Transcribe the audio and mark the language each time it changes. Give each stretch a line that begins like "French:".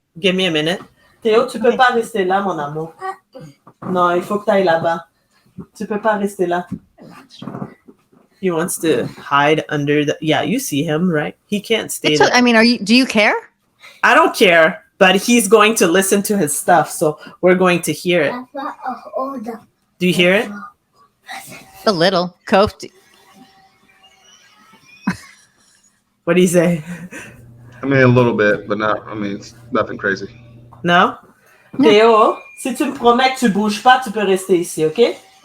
French: Give me a minute. Théo, tu peux pas rester là, mon amour. Non, il faut que tu ailles là-bas. Tu peux pas rester là.
English: He wants to hide under the. Yeah, you see him, right? He can't stay there. I mean, do you care? I don't care, but he's going to listen to his stuff, so we're going to hear it. Do you hear it? A little. Kof, What do you say? I mean, a little bit, but not. I mean, it's nothing crazy. No?
French: Théo, si tu me promets que tu bouges pas, tu peux rester ici, OK?